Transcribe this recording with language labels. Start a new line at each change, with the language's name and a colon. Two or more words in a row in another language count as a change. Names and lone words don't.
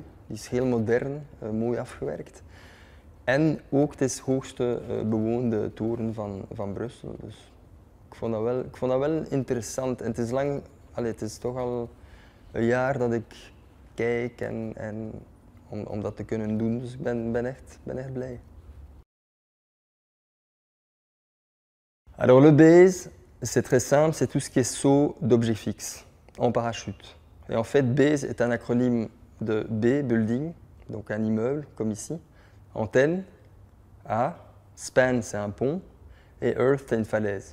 Dutch: Die is heel modern, mooi afgewerkt. En ook het is de hoogste bewoonde toren van Brussel. Dus ik vond dat wel interessant. En het is het is toch al een jaar dat ik kijk om dat te kunnen doen. Dus ik ben echt blij.
French: Alors le base, c'est très simple, c'est tout ce qui est saut d'objets fixes en parachute. Et en fait, BASE est un acronyme de B, building, donc un immeuble, comme ici, antenne, A, span, c'est un pont, et earth, c'est une falaise.